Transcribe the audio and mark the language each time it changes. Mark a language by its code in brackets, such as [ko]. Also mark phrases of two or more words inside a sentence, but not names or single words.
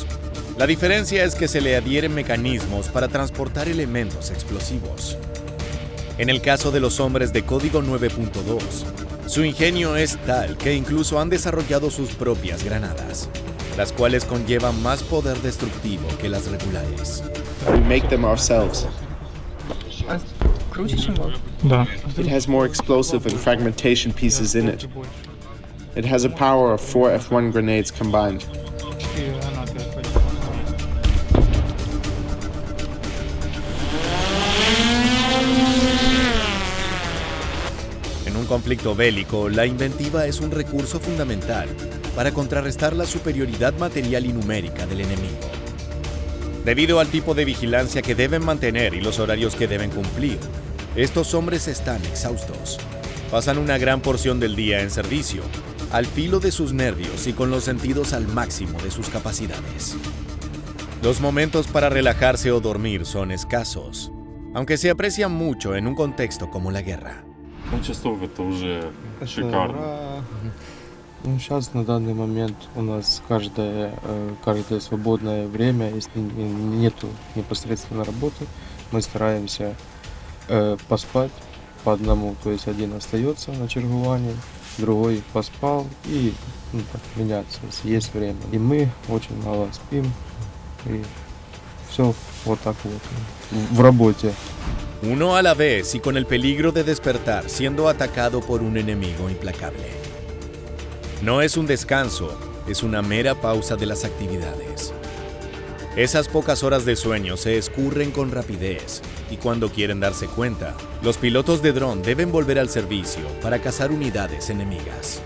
[es] La diferencia es que se le adhieren mecanismos para transportar elementos explosivos. En el caso de los hombres de código 9.2, su ingenio es tal que incluso han desarrollado sus propias granadas, las cuales conllevan más poder destructivo que las regulares. [en] We make them ourselves. It has more explosive and fragmentation pieces in it. It has a power of 4 F1 grenades combined. [es] En un conflicto bélico, la inventiva es un recurso fundamental para contrarrestar la superioridad material y numérica del enemigo. Debido al tipo de vigilancia que deben mantener y los horarios que deben cumplir, estos hombres están exhaustos. Pasan una gran porción del día en servicio, al filo de sus nervios y con los sentidos al máximo de sus capacidades. Los momentos para relajarse o dormir son escasos, aunque se aprecian mucho en un contexto como la guerra. [ru] Часов это уже шикарно. Ну, сейчас на данный момент у нас каждое свободное время, если нету непосредственно работы, мы стараемся поспать по одному, то есть один остается на черговании, другой поспал и так, меняться, если есть время. И мы очень мало спим, и все вот так вот в работе. [es] Uno a la vez y con el peligro de despertar siendo atacado por un enemigo implacable. No es un descanso, es una mera pausa de las actividades. Esas pocas horas de sueño se escurren con rapidez y cuando quieren darse cuenta, los pilotos de dron deben volver al servicio para cazar unidades enemigas.